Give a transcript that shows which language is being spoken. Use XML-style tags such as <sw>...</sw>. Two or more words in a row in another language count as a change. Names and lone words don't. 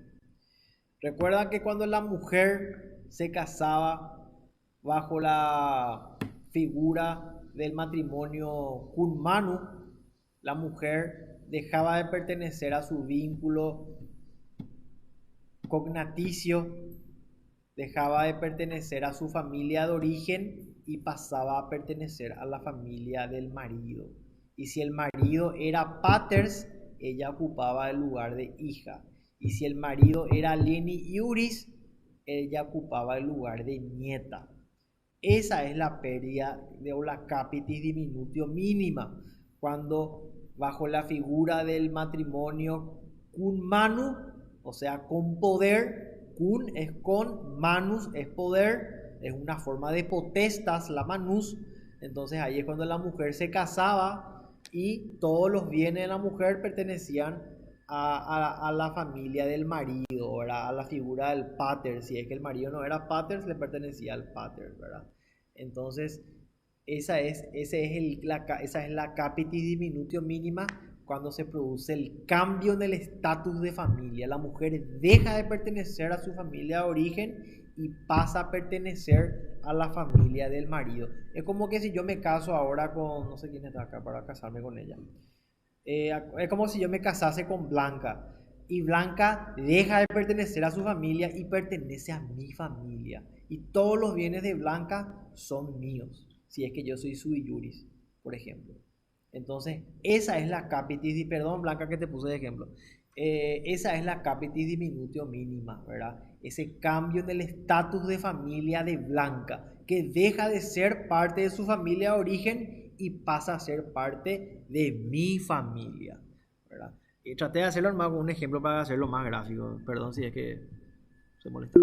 <es>Recuerdan que cuando la mujer se casaba bajo la figura del matrimonio</es> <la>cum manu,</la> <es>la mujer dejaba de pertenecer a su vínculo cognaticio, dejaba de pertenecer a su familia de origen y pasaba a pertenecer a la familia del marido. Y si el marido era paters, ella ocupaba el lugar de hija. Y si el marido era</es> <la>leni iuris,</la> <es>ella ocupaba el lugar de nieta. Esa es la pérdida de la</es> <la>capitis diminutio</la> <es>mínima, cuando bajo la figura del matrimonio</es> <la>cum manu,</la> <es>o sea, con poder, cum es con, manus es poder, es una forma de potestas, la manus. Entonces ahí es cuando la mujer se casaba y todos los bienes de la mujer pertenecían a la familia del marido, ¿verdad? A la figura del pater. Si es que el marido no era pater, le pertenecía al pater, ¿verdad? Entonces, esa es la</es> <la>capitis diminutio</la> <es>mínima cuando se produce el cambio en el estatus de familia. La mujer deja de pertenecer a su familia de origen y pasa a pertenecer a la familia del marido. Es como que si yo me caso ahora con, no sé quién está acá para casarme con ella. Es como si yo me casase con Blanca y Blanca deja de pertenecer a su familia y pertenece a mi familia. Y todos los bienes de Blanca son míos, si es que yo soy</es> <la>sui juris,</la> <es>por ejemplo. Entonces, esa es la capitis, perdón Blanca que te puse de ejemplo, esa es la</es> <la>capitis diminutio</la> <es>mínima, ¿verdad? Ese cambio en el estatus de familia de Blanca, que deja de ser parte de su familia de origen y pasa a ser parte de mi familia, ¿verdad? Y traté de hacerlo más con un ejemplo para hacerlo más gráfico, perdón si es que se molesta.</es>